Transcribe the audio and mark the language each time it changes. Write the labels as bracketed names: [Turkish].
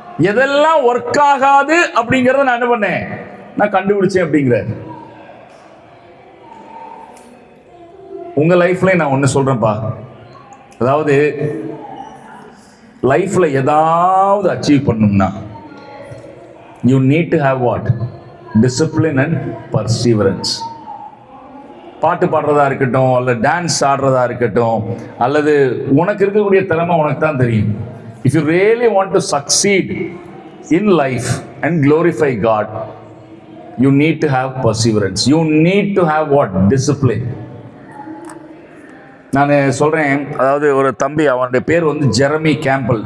[Tamil] எதெல்லாம் ஒர்க் ஆகாது அப்படிங்கறத நான் என்ன பண்ணேன், நான் கண்டுபிடிச்சேன் அப்படிங்கிறாரு. உங்க லைஃப்ல நான் ஒண்ணு சொல்றேன்ப்பா, அதாவது லைஃப்ல ஏதாவது அச்சீவ் பண்ணணும்னா [English] you need to have what? Discipline and perseverance. [Tamil] பாட்டு பாடுறதா இருக்கட்டும், அல்ல டான்ஸ் ஆடுறதா இருக்கட்டும், அல்லது உனக்கு இருக்கக்கூடிய திறமை உனக்கு தான் தெரியும். [English] If you really want to succeed in life and glorify God, you need to have perseverance. You need to have what? Discipline. [Tamil] நான் சொல்றேன், அதாவது ஒரு தம்பி, அவனுடைய பேர் வந்து ஜெரமி கேம்பல்.